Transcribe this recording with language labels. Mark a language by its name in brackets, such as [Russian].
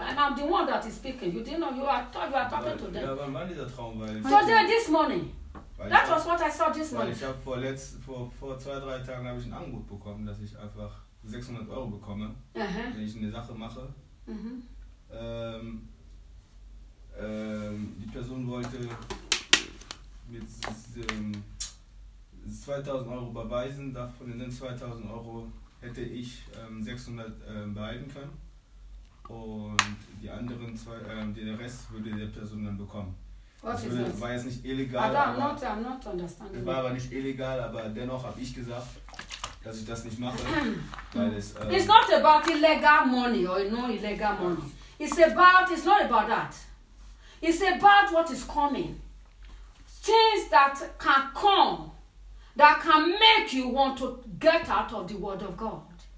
[English] And I'm the one that is speaking. You didn't know, you are talking to them. [German] Ja, mein Mann, dieser Traum, weil... [English] Today, this morning. That was what I saw this morning. [German] Weil ich habe vor zwei, drei Tagen habe ich ein Angebot bekommen, dass ich einfach 600 Euro bekomme, uh-huh, wenn ich eine Sache mache. Uh-huh. Die Person wollte mit 2000 Euro überweisen, davon in den 2000 Euro hätte ich 600 behalten können und die anderen den Rest würde der Person dann bekommen. Das war jetzt nicht illegal. [English] I'm not understanding. [German] Es war aber nicht illegal, aber dennoch habe ich gesagt, dass ich das nicht mache. Weil es, [English] it's not about illegal money or no illegal money. It's not about that. It's about what is coming. Things that can come, that can make you want to get out of the word of God.